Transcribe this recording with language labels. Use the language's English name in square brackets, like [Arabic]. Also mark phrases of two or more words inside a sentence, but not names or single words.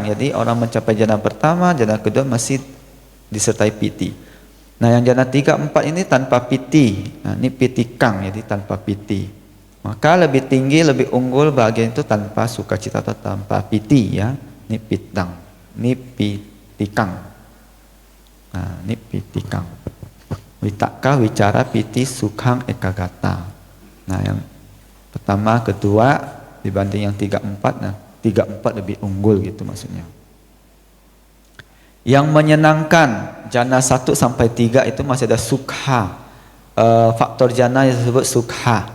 [Indonesian] Jadi orang mencapai jana pertama, jana kedua masih disertai piti. Nah, yang jana 3, 4 ini tanpa piti. Nah, ini pitikang, jadi tanpa piti. Maka lebih tinggi, lebih unggul bagian itu tanpa sukacita atau tanpa piti ya. Ini pitang, ini pitikang. Nah, ini pitikang. [Pali] Witaka, wicara, piti, sukhang, ekagata. [Indonesian] Nah, yang pertama, kedua dibanding yang 3, 4. Nah, 3, 4 lebih unggul gitu maksudnya. Yang menyenangkan jana 1 sampai 3 itu masih ada sukha. Faktor jana yang disebut sukha.